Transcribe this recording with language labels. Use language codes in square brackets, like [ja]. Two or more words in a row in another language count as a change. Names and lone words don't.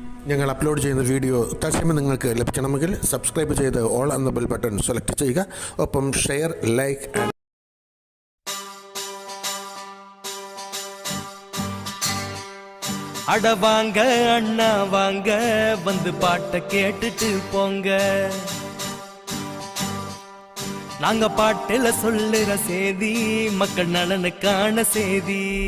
[ml] ഞങ്ങൾ അപ്ലോഡ് ചെയ്യുന്ന വീഡിയോ തത്സമയം നിങ്ങൾക്ക് ലഭിക്കണമെങ്കിൽ സബ്സ്ക്രൈബ് ചെയ്ത് ഓൾ എന്ന [en] bell button select [ml] ചെയ്യുക. ഒപ്പം [en] share, like [ta] அட வாங்க அண்ணா வாங்க வந்து பாட்டை கேட்டுட்டு போங்க. நாங்க பாட்டுல சொல்லுற செய்தி மக்கள் நலனுக்கான செய்தி.